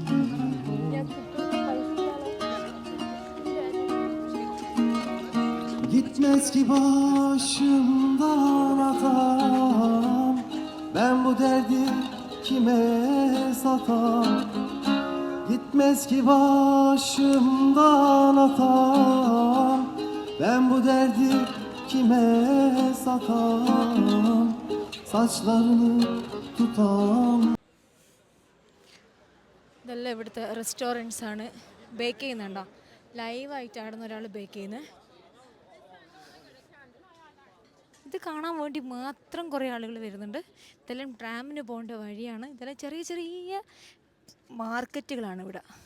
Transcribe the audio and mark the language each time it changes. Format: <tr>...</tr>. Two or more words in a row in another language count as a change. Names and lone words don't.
<tr>Gitmez ki başımdan adam, ben bu derdi kime satam? Gitmez ki başımdan atam, ben bu derdi kime satam? Saçlarını tutam.</tr> <ml>ഇതെല്ലാം ഇവിടുത്തെ റെസ്റ്റോറൻറ്റ്സ് ആണ്. ബേക്ക് ചെയ്യുന്നുണ്ടോ? ലൈവായിട്ടാണ് ഒരാൾ ബേക്ക് ചെയ്യുന്നത്. ഇത് കാണാൻ വേണ്ടി മാത്രം കുറേ ആളുകൾ വരുന്നുണ്ട്. ഇതെല്ലാം ട്രാമിന് പോകേണ്ട വഴിയാണ്. ഇതെല്ലാം ചെറിയ ചെറിയ മാർക്കറ്റുകളാണ് ഇവിടെ.</ml>